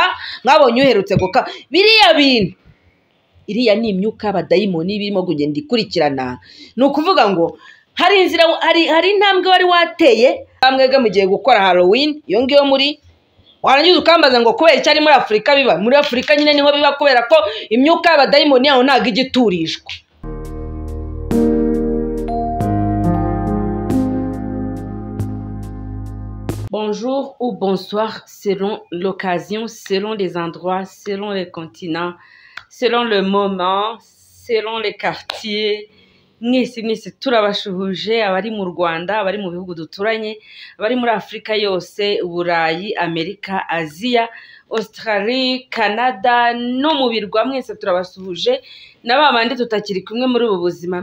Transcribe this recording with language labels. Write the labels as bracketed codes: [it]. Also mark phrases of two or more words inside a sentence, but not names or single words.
[rw] Mwabonye uherutse biriya bintu, iriya ni imyuka y'abadayimoni birimo kugenda ikurikirana. Ni ukuvuga ngo hari inzira, hari intambwe wari wateye mwebwe mugiye gukora Halloween iyo ngiyo muri warangiza ukambaza ngo kubera cyari muri Afrika biba. Muri Afrika nyine niho biba kubera ko imyuka y'abadayimoni yaho ntago igiturishwa. [fr] Bonjour ou bonsoir selon l'occasion, selon les endroits, selon les continents, selon le moment, selon les quartiers. [rw] Mwese turabashuhuje abari mu Rwanda, abari mu bihugu duturanye, abari muri Afrika yose, Uburayi, Amerika, Aziya, Australia, Canada no mu birwa. Mwese turabasuhuje n'abandi tutakiri kumwe muri ubu buzima.